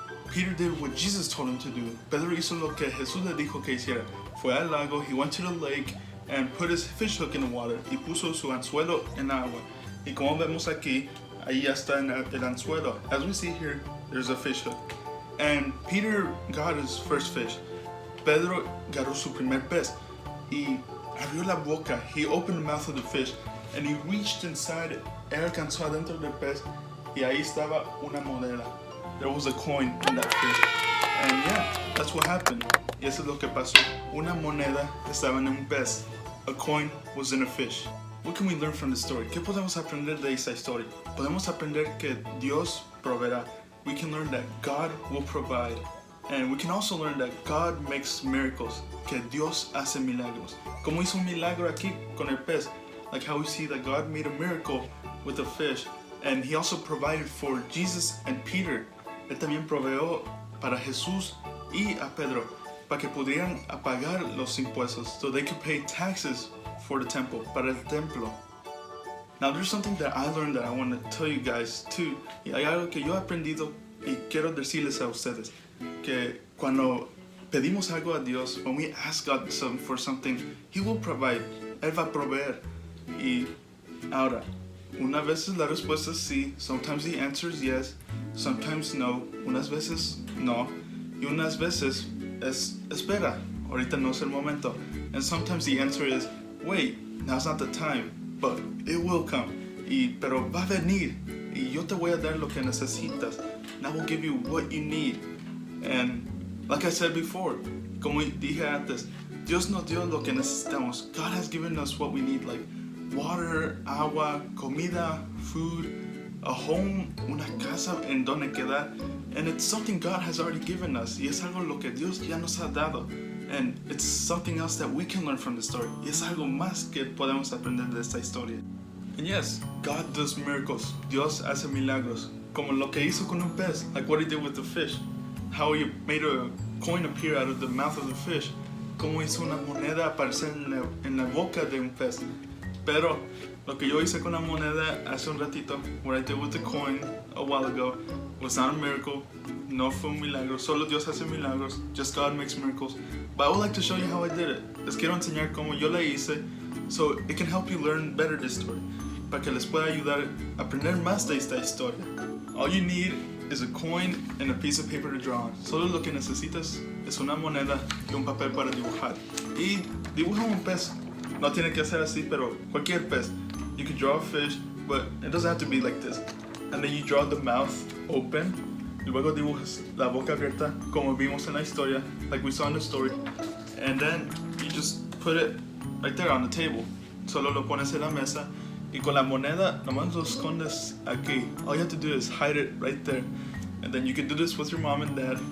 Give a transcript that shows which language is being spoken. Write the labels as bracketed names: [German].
[English] Peter did what Jesus told him to do. [Spanish] Pedro hizo lo que Jesús le dijo que hiciera. Fue al lago, [English] he went to the lake and put his fish hook in the water. [Spanish] Y puso su anzuelo en agua. Y como vemos aquí, ahí ya está el anzuelo. [English] As we see here, there's a fish hook. And Peter got his first fish. [Spanish] Pedro agarró su primer pez. Y abrió la boca. [English] He opened the mouth of the fish and he reached inside. [Spanish] Él alcanzó adentro del pez y ahí estaba una moneda. [English] There was a coin in that fish. And yeah, that's what happened. [Spanish] Y eso es lo que pasó. Una moneda estaba en un pez. [English] A coin was in a fish. What can we learn from this story? [Spanish] ¿Qué podemos aprender de esta historia? Podemos aprender que Dios proveerá. [English] We can learn that God will provide. And we can also learn that God makes miracles, [Spanish] que Dios hace milagros. Como hizo un milagro aquí con el pez, [English] like how we see that God made a miracle with the fish. And he also provided for Jesus and Peter. [Spanish] Él también proveó para Jesús y a Pedro, para que pudieran pagar los impuestos, [English] so they could pay taxes for the temple, [Spanish] para el templo. [English] Now there's something that I learned that I want to tell you guys too. [Spanish] Y hay algo que yo he aprendido y quiero decirles a ustedes. Que cuando pedimos algo a Dios, [English] when we ask God for something, He will provide. [Spanish] Él va a proveer. Y ahora, unas veces la respuesta es sí. [English] Sometimes the answer is yes. Sometimes no. [Spanish] Unas veces no. Y unas veces es espera. Ahorita no es el momento. [English] And sometimes the answer is wait. Now's not the time. But it will come. [Spanish] Pero va a venir. Y yo te voy a dar lo que necesitas. [English] And I will give you what you need. And like I said before, [Spanish] como dije antes, Dios nos dio lo que necesitamos. [English] God has given us what we need, like water, agua, comida, food, a home, [Spanish] una casa en donde quedar. [English] And it's something God has already given us. [Spanish] Y es algo lo que Dios ya nos ha dado. [English] And it's something else that we can learn from the story. [Spanish] Y es algo más que podemos aprender de esta historia. [English] And yes, God does miracles. [Spanish] Dios hace milagros. Como lo que hizo con un pez, [English] like what he did with the fish. How he made a coin appear out of the mouth of the fish. [Spanish] Como hizo una moneda aparecer en la boca de un pez. Pero lo que yo hice con la moneda hace un ratito, [English] what I did with the coin a while ago, was not a miracle. [Spanish] No fue un milagro. Solo Dios hace milagros. [English] Just God makes miracles. But I would like to show you how I did it. [Spanish] Les quiero enseñar cómo yo la hice, [English] so it can help you learn better this story. [Spanish] Para que les pueda ayudar a aprender más de esta historia. [English] All you need is a coin and a piece of paper to draw on. [Spanish] Solo lo que necesitas es una moneda y un papel para dibujar. Y dibuja un pez. No tiene que ser así, pero cualquier pez. [English] You can draw a fish, but it doesn't have to be like this. And then you draw the mouth open. [Spanish] Y luego dibujas la boca abierta, como vimos en la historia, [English] like we saw in the story. And then you just put it right there on the table. [Spanish] Solo lo pones en la mesa. Y con la moneda, nomás lo escondes aquí. [English] All you have to do is hide it right there. And then you can do this with your mom and dad.